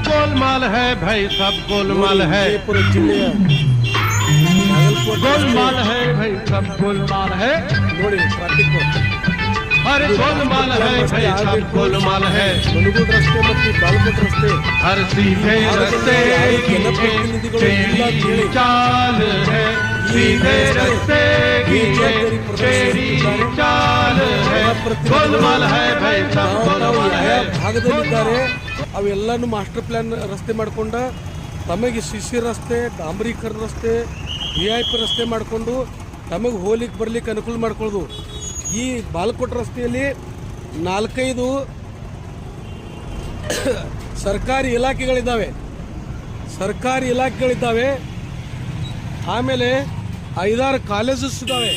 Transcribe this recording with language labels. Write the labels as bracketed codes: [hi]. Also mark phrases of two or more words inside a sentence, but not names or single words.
[hi] गोलमाल है भाई, सब गोलमाल है, पूरे जिले गोलमाल है भाई, सब गोलमाल है, [kn] ನೋಡಿ ಟ್ರಾಫಿಕ್ [hi] अरे गोलमाल है भाई, सब गोलमाल है, [kn] ಮನುಗುಡ್ ರಸ್ತೆ ಮತ್ತು ಬಾಲ್ಕೋಟ್ ರಸ್ತೆ [hi] हर सीधे रस्ते की तेरी चाल है, सीधे रस्ते की तेरी चाल है, गोलमाल है भाई, सब गोलमाल है। [kn] ಭಾಗದಲ್ಲಿದ್ದಾರೆ ಅವೆಲ್ಲನೂ [en] master plan [kn] ರಸ್ತೆ ಮಾಡ್ಕೊಂಡ ತಮಗೆ ಸಿಸಿ ರಸ್ತೆ, ಡಾಂಬರೀಕರಣ ರಸ್ತೆ, VIP ರಸ್ತೆ ಮಾಡಿಕೊಂಡು ತಮಗೆ ಹೋಗ್ಲಿಕ್ಕೆ ಬರ್ಲಿಕ್ಕೆ ಅನುಕೂಲ ಮಾಡ್ಕೊಳ್ಳೋದು. ಈ ಬಾಲ್ಕೋಟ್ ರಸ್ತೆಯಲ್ಲಿ 4-5 ಸರ್ಕಾರಿ ಇಲಾಖೆಗಳಿದ್ದಾವೆ, ಆಮೇಲೆ 5-6 ಕಾಲೇಜಸ್ ಇದ್ದಾವೆ.